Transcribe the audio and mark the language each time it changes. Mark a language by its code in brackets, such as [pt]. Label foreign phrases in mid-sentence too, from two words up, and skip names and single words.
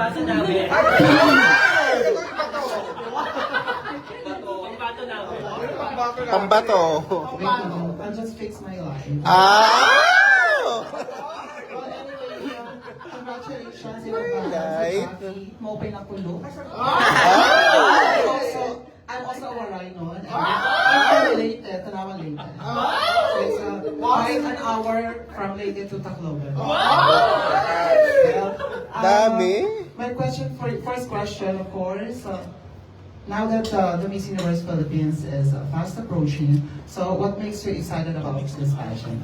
[tl] Pambato. [en] Wait, no, I'll just fix my line. Congratulations, Jackie. [war] Maupay na kulo. [en] I'm also a rhino. I'm related. Tanawan related. So it's quite an hour from Leyte to Tacloban. [tl] Dami. [en] My question first question, of course. Now that the Miss Universe Philippines is fast approaching, so what makes you excited about this pageant?